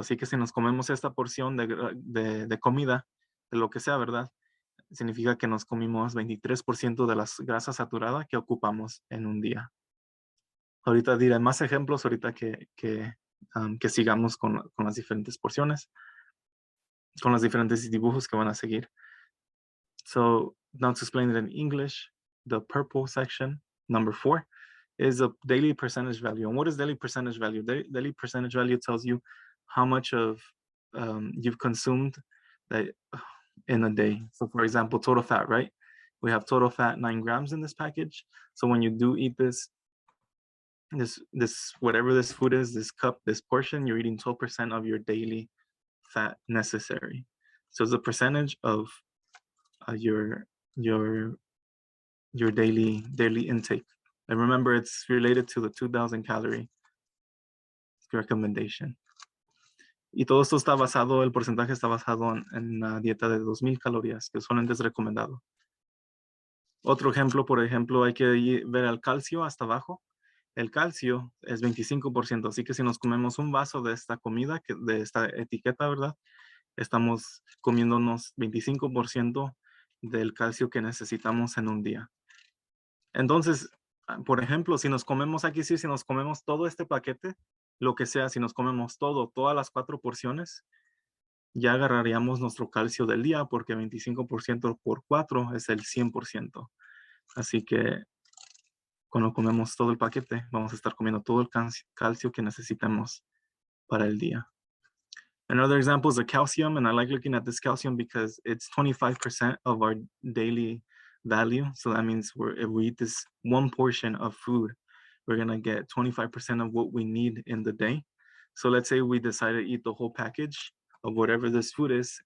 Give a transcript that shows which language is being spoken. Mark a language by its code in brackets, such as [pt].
[es] Así que si nos comemos esta porción de comida, de lo que sea, ¿verdad? Significa que nos comimos 23% de las grasas saturadas que ocupamos en un día. Ahorita diré más ejemplos, ahorita que sigamos con las diferentes porciones, con los diferentes dibujos que van a seguir. [en] So now to explain it in English, the purple section, number 4, is a daily percentage value. And what is daily percentage value? Daily percentage value tells you how much of you've consumed in a day. So for example, total fat, right? We have total fat 9 grams in this package. So when you do eat this whatever this food is, this cup, this portion, you're eating 12% of your daily fat necessary. So it's a percentage of your daily intake. And remember, it's related to the 2,000 calorie recommendation. [es] Y todo esto está basado, el porcentaje está basado en una dieta de 2,000 calorías, que usualmente es recomendado. Otro ejemplo, por ejemplo, hay que ver el calcio hasta abajo. El calcio es 25%, así que si nos comemos un vaso de esta comida, de esta etiqueta, ¿verdad? Estamos comiéndonos 25% del calcio que necesitamos en un día. Entonces, por ejemplo, si nos comemos si nos comemos todo este paquete, lo que sea, si nos comemos todas las 4 porciones, ya agarraríamos nuestro calcio del día porque 25% por 4 es el 100%. Así que cuando comemos todo el paquete, vamos a estar comiendo todo el calcio que necesitamos para el día. [en] Another example is the calcium, and I like looking at this calcium because it's 25% of our daily value. So that means if we eat this one portion of food, we're gonna get 25% of what we need in the day. So let's say we decide to eat the whole package of whatever this food is.